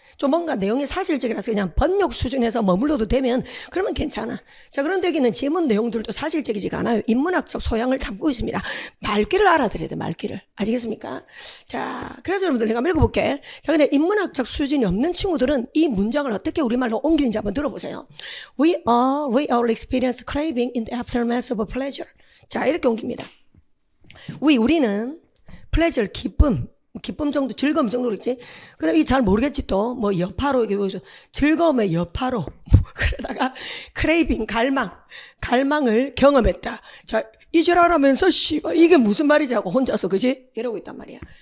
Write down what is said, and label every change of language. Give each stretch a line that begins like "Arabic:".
Korean: 좀 뭔가 내용이 사실적이라서 그냥 번역 수준에서 머물러도 되면 그러면 괜찮아. 자, 그런데 여기는 지문 내용들도 사실적이지가 않아요. 인문학적 소양을 담고 있습니다. 말귀를 알아들여야 돼, 말귀를. 아시겠습니까? 자, 그래서 여러분들 내가 한번 읽어볼게. 자, 근데 인문학적 수준이 없는 친구들은 이 문장을 어떻게 우리말로 옮기는지 한번 들어보세요.
English: We all experience craving in the aftermath of pleasure.
Korean: 자, 이렇게 옮깁니다. 우리는 pleasure, 기쁨 정도, 즐거움 정도로 있지. 그 다음에 잘 모르겠지 또, 뭐, 여파로, 이게 뭐죠? 즐거움의 여파로. 그러다가, 크레이빙, 갈망을 경험했다. 자, 이지랄하면서, 씨발, 이게 무슨 말이지 하고 혼자서, 그지? 이러고 있단 말이야.